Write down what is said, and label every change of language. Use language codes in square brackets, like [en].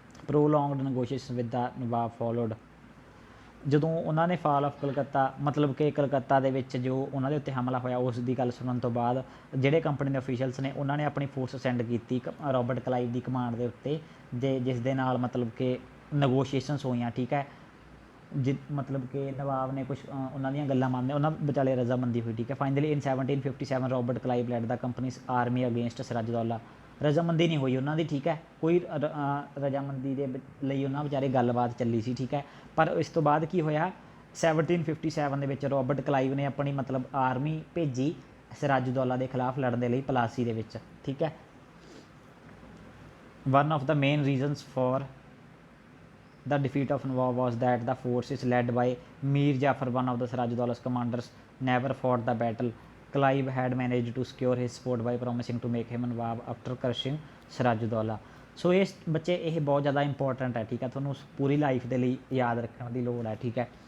[en] Prolonged negotiations with the Nawab followed. [pa] ਜਦੋਂ ਉਹਨਾਂ ਨੇ ਫਾਲ ਆਫ ਕਲਕੱਤਾ ਮਤਲਬ ਕਿ ਕਲਕੱਤਾ ਦੇ ਵਿੱਚ ਜੋ ਉਹਨਾਂ ਦੇ ਉੱਤੇ ਹਮਲਾ ਹੋਇਆ ਉਸ ਦੀ ਗੱਲ ਸੁਣਨ ਤੋਂ ਬਾਅਦ ਜਿਹੜੇ ਕੰਪਨੀ ਦੇ ਅਫੀਸ਼ੀਅਲਸ ਨੇ ਉਹਨਾਂ ਨੇ ਆਪਣੀ ਫੋਰਸ ਸੈਂਡ ਕੀਤੀ ਰੋਬਰਟ ਕਲਾਈਵ ਦੀ ਕਮਾਂਡ ਦੇ ਉੱਤੇ, ਜਿਸ ਦੇ ਨਾਲ ਮਤਲਬ ਕਿ ਨਗੋਸ਼ੀਏਸ਼ਨਸ ਹੋਈਆਂ, ਠੀਕ ਹੈ। ਮਤਲਬ ਕਿ ਨਵਾਬ ਨੇ ਕੁਛ ਉਹਨਾਂ ਦੀਆਂ ਗੱਲਾਂ ਮੰਨਦੇ, ਉਹਨਾਂ ਵਿਚਾਲੇ ਰਜ਼ਾਮੰਦੀ ਹੋਈ, ਠੀਕ ਹੈ। [en] Finally in 1757 Robert Clive led the company's army against Sirajuddaulah. [pa] ਰਜ਼ਾਮੰਦੀ ਨਹੀਂ ਹੋਈ ਉਹਨਾਂ ਦੀ, ਠੀਕ ਹੈ, ਕੋਈ ਰਜ਼ਾਮੰਦੀ ਦੇ ਲਈ ਉਹਨਾਂ ਵਿਚਾਰੇ ਗੱਲਬਾਤ ਚੱਲੀ ਸੀ, ਠੀਕ ਹੈ। ਪਰ ਇਸ ਤੋਂ ਬਾਅਦ ਕੀ ਹੋਇਆ, 1757 ਦੇ ਵਿੱਚ ਰੋਬਰਟ ਕਲਾਈਵ ਨੇ ਆਪਣੀ ਮਤਲਬ ਆਰਮੀ ਭੇਜੀ ਸਿਰਾਜੁद्दौला ਦੇ ਖਿਲਾਫ ਲੜਨ ਦੇ ਲਈ ਪਲਾਸੀ ਦੇ ਵਿੱਚ, ਠੀਕ ਹੈ। [en] One of the main reasons for the defeat of Nawab was that the forces led by Mir Jafar, one of the Sirajuddaulla's commanders, never fought the battle. Clive had managed to secure his support by promising to make him Nawab after crushing Sirajuddaulah. [pa] ਸੋ ਇਹ ਬੱਚੇ ਇਹ ਬਹੁਤ ਜ਼ਿਆਦਾ important ਹੈ, ਠੀਕ ਹੈ, ਤੁਹਾਨੂੰ ਪੂਰੀ life ਦੇ ਲਈ ਯਾਦ ਰੱਖਣ ਦੀ ਲੋੜ ਹੈ, ਠੀਕ ਹੈ।